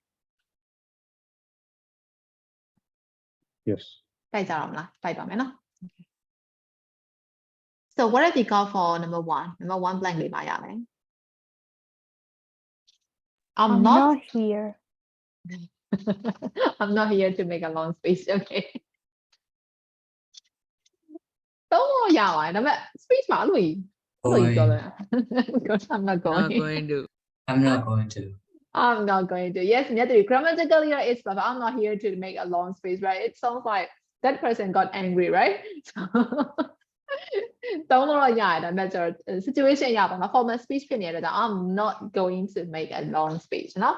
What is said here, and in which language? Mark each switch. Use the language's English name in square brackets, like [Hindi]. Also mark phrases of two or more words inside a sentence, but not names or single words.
[English] Yes. [Burmese] တိုက်ကြတော့မလားတိုက်ပါမယ်နော် [English] So what have you got for number 1 blank [Burmese] လေးပါရမယ် [English] I'm I'm not not here I'm not here to make a long speech okay [Burmese] တော့ရပါတယ်ဒါပေမဲ့ [English] speech [Burmese] မှာအဲ့လိုကြီးပြောတယ် [English] Because I'm not not going going to I'm not going to. I'm not going to. Yes, grammatically it's but I'm not here to make a long speech, right? It sounds like that person got angry, right? Don't know that measure situation formal speech I'm not going to make a long speech, no?